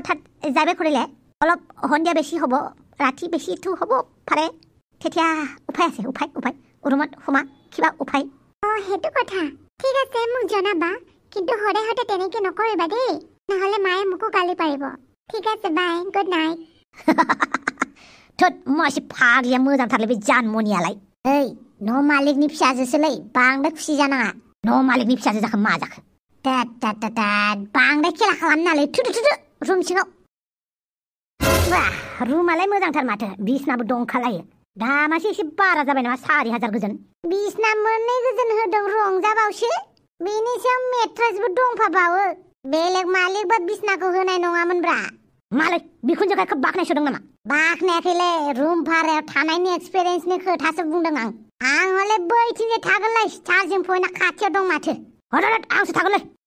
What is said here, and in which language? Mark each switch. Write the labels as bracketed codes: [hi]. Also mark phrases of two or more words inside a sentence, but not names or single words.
[as] ঠাত যাইবে কৰিলে অলপ সন্ধিয়া বেছি হ'ব ৰাতি বেছিটো হ'ব পাৰে তেতিয়া উপায় আছে উপায় ৰুমত সোমা কিবা উপায় সেইটো কথা ঠিক আছে মোক জনাবা কিন্তু সদায় তেনেকৈ নকৰিবা দেই নহ'লে মায়ে মোকো গালি পাৰিব ঠিক আছে বাই [en] good night [brx] थोद मासे फाग्लिया मोजांथारलै बे जानमनियालाय ओइ न' मालिकनि फिसाजोसोलै बांद्राय खुसि जानाङा न' मालिकनि फिसाजो जाखो मा जाखो बांद्राय खेला खालामनालै थुदु रुम सिङाव रुमालाय मोजांथार माथो बिसनाबो दंखालायो दामासो एसे बारा जाबाय नामा 4,000 गोजोन बिसना मोननै गोजोन होदों रंजाबावसो बेनि सायाव मेट्रेसबो दंफाबावो बेलेग मालिकबा बिसनाखौ होनाय नङामोनब्रा मालाय बिखुनजोखौ खोब बाख्नायसोदों नामा बाख्नायाखैलै रुम भारायाव थानायनि एक्सपिरियेन्सनि खोथासो बुंदों आं हले बैथिंजाय थागोनलै [en] charging point [brx] खाथियाव दं माथो हरद आंसो थागोनलै